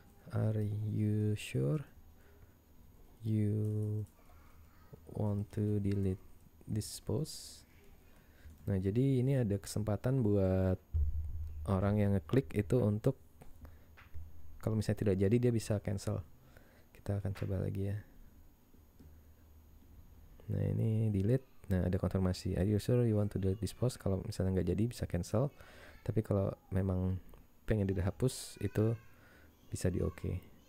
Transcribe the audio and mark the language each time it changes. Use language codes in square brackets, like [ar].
[en] Are you sure you want to delete this post? [id] Nah, jadi ini ada kesempatan buat orang yang ngeklik itu untuk, kalau misalnya tidak jadi dia bisa cancel. Kita akan coba lagi ya. Nah, ini delete. Nah, ada konfirmasi, are you sure you want to delete this post? Kalau misalnya nggak jadi bisa cancel. Tapi kalau memang pengen dihapus itu bisa di oke.